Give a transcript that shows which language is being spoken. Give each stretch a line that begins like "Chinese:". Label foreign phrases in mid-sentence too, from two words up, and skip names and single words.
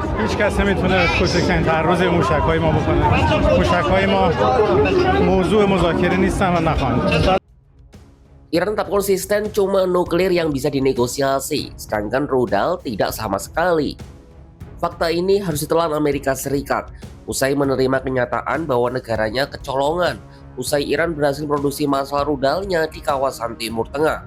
Persian: هیچ کس نمیتونه کوچکترین تعرض موشک‌های ما بکنه. موشک‌های ما موضوع مذاکره نیستن و نخواهند.
Indonesian: Iran tetap konsisten cuma nuklir yang bisa dinegosiasi, sedangkan rudal tidak sama sekali. Fakta ini harus ditelan Amerika Serikat usai menerima kenyataan bahwa negaranya kecolongan usai Iran berhasil produksi massal rudalnya di kawasan Timur Tengah.